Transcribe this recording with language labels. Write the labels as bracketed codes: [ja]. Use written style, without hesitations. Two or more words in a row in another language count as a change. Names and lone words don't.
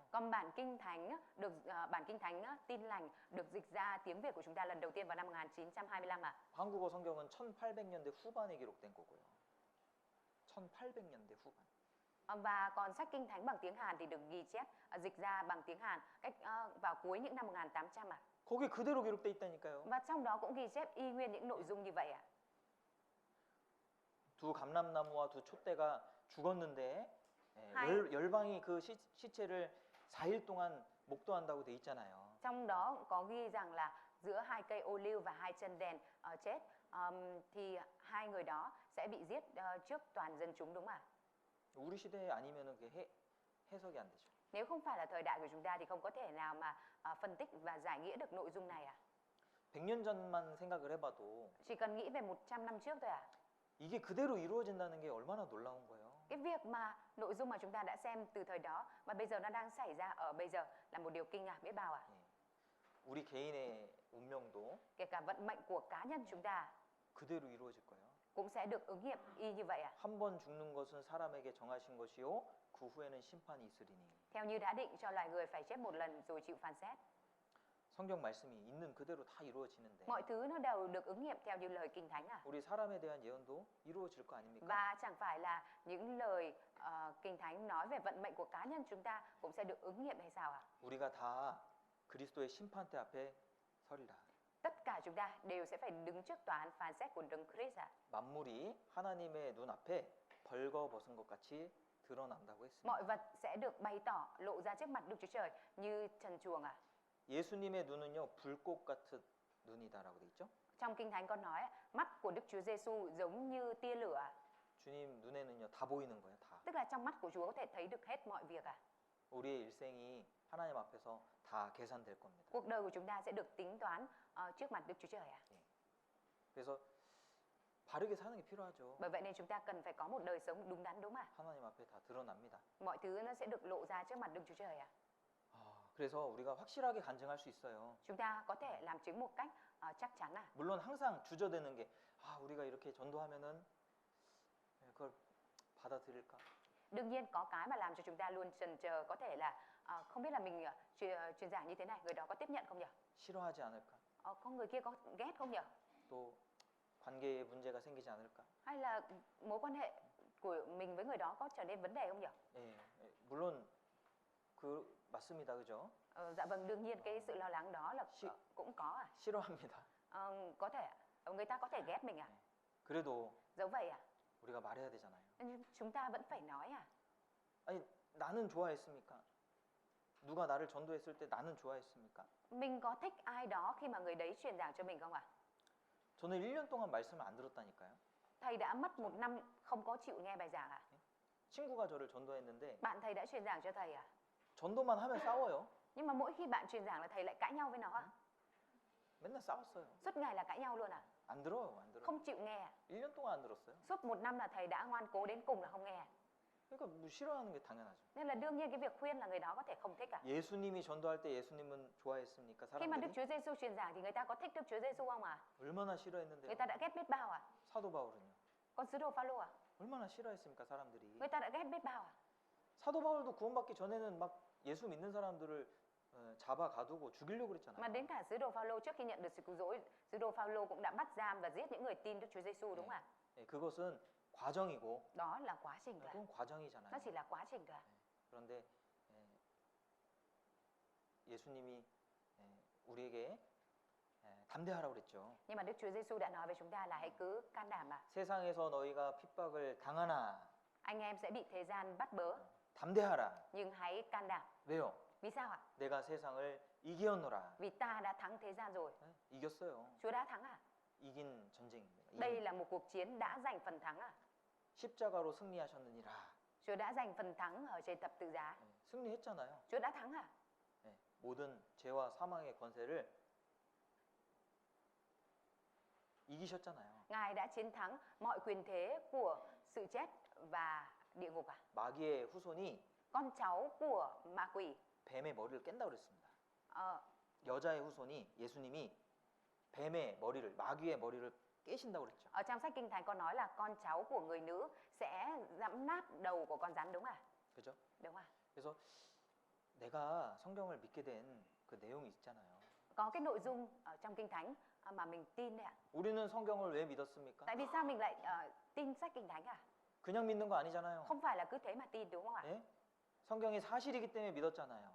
[vi] Còn bản Kinh Thánh á, bản Kinh Thánh á, Tin lành được dịch ra tiếng Việt của chúng ta lần đầu tiên vào năm 1925 ạ. [ko] 한국어 성경은 1800년대 후반에 기록된 거고요. 1800년대 후반. [vi] Và còn sách Kinh Thánh bằng tiếng Hàn thì được ghi chép dịch ra bằng tiếng Hàn vào cuối những năm 1800 ạ. [ko] 거기 그대로 기록돼 있다니까요. [vi] Và trong đó cũng ghi chép y nguyên những nội dung như vậy ạ. [ko] 두 감람나무와 두 촛대가 죽었는데 하이. 열방이 그 시체를 4일 동안 목도한다고 돼 있잖아요. [vi] Trong đó có ghi rằng là giữa hai cây ô liu và hai chân đèn chết, thì hai người đó sẽ bị giết trước toàn dân chúng, đúng không ạ? [ko] 우리 시대 아니면은 그게 해석이 안 되죠. [vi] Nếu không phải là thời đại của chúng ta thì không có thể nào mà phân tích và giải nghĩa được nội dung này à? [ko] 100년 전만 생각을 해봐도 [vi] Chỉ cần nghĩ về 100 năm trước thôi à? [ko] 이게 그대로 이루어진다는 게 얼마나 놀라운 거예요. [vi] Cái việc mà nội dung mà chúng ta đã xem từ thời đó mà bây giờ nó đang xảy ra ở bây giờ là một điều kinh ngạc biết bao à? [ko] 예. 우리 개인의 운명도 [vi] Kể cả vận mệnh của cá nhân chúng ta [ko] 그대로 이루어질 거예요. [vi] cũng sẽ được ứng nghiệm y như vậy à? [ko] 한 번 죽는 것은 사람에게 정하신 것이요 그 후에는 심판이 있으리니. [vi] Theo như đã định cho loài người phải chết một lần rồi chịu phán xét. [ko] 성경 말씀이 있는 그대로 다 이루어지는데 [vi] Mọi thứ nó đều được ứng nghiệm theo như lời Kinh Thánh à? [ko] 우리 사람에 대한 예언도 이루어질 거 아닙니까? [vi] Và chẳng phải là những lời Kinh Thánh nói về vận mệnh của cá nhân chúng ta cũng sẽ được ứng nghiệm hay sao à? [ko] 우리가 다 그리스도의 심판대 앞에 서리라. [vi] Tất cả chúng ta đều sẽ phải đứng trước tòa án phán xét của Đấng Christ à? [ko] 만물이 하나님의 눈앞에 벌거벗은 것 같이 드러난다고 했습니다. [vi] Mọi vật sẽ được bày tỏ lộ ra trước mặt Đức Chúa Trời như trần truồng à? [ko] 예수님의 눈은요 불꽃 같은 눈이다라고 돼 있죠. [vi] Trong Kinh Thánh có nói mắt của Đức Chúa Giêsu giống như tia lửa à? [ko] 주님 눈에는요 다 보이는 거예요, 다. [vi] Tức là trong mắt của Chúa có thể thấy được hết mọi việc à? [ko] 우리의 일생이 하나님 앞에서 다 계산될 겁니다. [vi] Cuộc đời của chúng ta sẽ được tính toán trước mặt Đức Chúa Trời à? [ko] 그래서 바르게 사는 게 필요하죠. [vi] Bởi vậy nên chúng ta cần phải có một đời sống đúng đắn, đúng không ạ? [ko] 하나님 앞에 다 드러납니다. [vi] Mọi thứ nó sẽ được lộ ra trước mặt Đức Chúa Trời à? [ko] 그래서 우리가 확실하게 간증할 수 있어요. [vi] Chúng ta có thể làm chứng một cách chắc chắn à? [ko] 물론 항상 주저되는 게 우리가 이렇게 전도하면은 그걸 받아들일까? [vi] Đương nhiên có cái mà làm cho chúng ta luôn chần chờ, có thể là không biết là mình truyền giảng như thế này, người đó có tiếp nhận không nhỉ? [ko] 싫어하지 않을까? [vi] Có người kia có ghét không nhỉ? [ko] 또 관계에 문제가 생기지 않을까? [vi] Hay là mối quan hệ của mình với người đó có trở nên vấn đề không nhỉ? [ko] 예, 물론 그 맞습니다, 그죠? [vi] Dạ vâng, đương nhiên cái sự lo lắng đó là cũng có à? [ko] 싫어합니다. [vi] Có thể người ta có thể ghét mình à? [ko] 그래도 [vi] Dẫu vậy à? [ko] 우리가 말해야 되잖아요. [vi] Nhưng chúng ta vẫn phải nói à? [ko] 아니 나는 좋아했습니까? 누가 나를 전도했을 때 나는 좋아했습니까? [vi] Mình có thích ai đó khi mà người đấy truyền giảng cho mình không ạ? [ko] 저는 1년 동안 말씀을 안 들었다니까요. [vi] Thầy đã mất 1 năm không có chịu nghe bài giảng à? [ko] 친구가 저를 전도했는데 [vi] Bạn thầy đã truyền giảng cho thầy à? [ko] 전도만 하면 싸워요. [vi] Nhưng mà mỗi khi bạn truyền giảng là thầy lại cãi nhau với nó à? [ko] 맨날 싸웠어요. [vi] Suốt ngày là cãi nhau luôn à? [ko] 안 들어요, 안 들어요. [vi] Không chịu nghe à? [ko] 1년 동안 안 들었어요. [vi] Suốt 1 năm là thầy đã ngoan cố đến cùng là không nghe à? [ko] 그러니까 뭐 싫어하는 게 당연하죠. [vi] Nên là đương nhiên cái việc khuyên là người đó có thể không thích à? [ko] 예수님이 전도할 때 예수님은 좋아했습니까? [vi] Khi mà Đức [ko] 사람들이 [vi] Chúa Giêsu truyền giảng thì người ta có thích Đức Chúa Giêsu không à? [ko] 얼마나 싫어했는데요. [vi] Người ta đã ghét biết bao à? [ko] 사도 바울은요. [vi] Còn sứ đồ Phaolô à? [ko] 얼마나 싫어했습니까, 사람들이. [vi] Người ta đã ghét biết bao à? [ko] 사도 바울도 구원받기 전에는 막 예수 믿는 사람들을 잡아 가두고 죽이려고 [vi] Mà [ko] 그랬잖아요. [vi] đến cả sứ đồ Phaolô trước khi nhận được sự cứu rỗi, sứ đồ Phaolô cũng đã bắt giam và giết những người tin Đức Chúa Giêsu, đúng không ạ? [ko] 예, 그것은 과정이고 [vi] Đó là quá trình thôi. [ko] 그건 과정이잖아요. [vi] Nó chỉ là quá trình thôi. [ko] 그런데 예수님이 우리에게 담대하라고 그랬죠. [vi] Nhưng mà Đức Chúa Giêsu đã nói với chúng ta là hãy cứ can đảm mà. [ko] 세상에서 너희가 핍박을 당하나 [vi] Anh em sẽ bị thế gian bắt bớ, [ko] 담대하라. [vi] nhưng hãy can đảm. [ko] 왜요? [vi] Vì sao ạ? [ko] 내가 세상을 이기었노라. [vi] Vì ta đã thắng thế gian rồi. [ko] 이겼어요. [vi] Chúa đã thắng à? [ko] 이긴 전쟁입니다. [vi] Đây là một cuộc chiến đã giành phần thắng à? [ko] 십자가로 승리하셨느니라. [vi] Chúa đã giành phần thắng ở trên thập tự giá. [ko] 승리했잖아요. [vi] Chúa đã thắng à? [ko] 모든 죄와 사망의 권세를 이기셨잖아요. [vi] Ngài đã chiến thắng mọi quyền thế của sự chết và địa ngục à? [ko] 마귀의 후손이 [vi] Con cháu của ma quỷ. [ko] 뱀의 머리를 깬다고 그랬습니다. Ờ, 여자의 후손이 예수님이 뱀의 머리를 마귀의 머리를 깨신다고 그랬죠. [vi] Ở trong sách Kinh Thánh có nói là con cháu của người nữ sẽ giẫm nát đầu của con rắn, đúng à? [ko] 그죠? [vi] Đúng à? [ko] 그래서 내가 성경을 믿게 된 그 내용이 있잖아요. [vi] Có cái nội dung ở trong Kinh Thánh mà mình tin đấy ạ. [ko] 우리는 성경을 왜 믿었습니까? [vi] Tại vì sao mình lại tin sách Kinh Thánh à? [ko] 그냥 믿는 거 아니잖아요. [vi] Không phải là cứ thế mà tin, đúng không ạ? [ko] 예? 성경이 사실이기 때문에 믿었잖아요.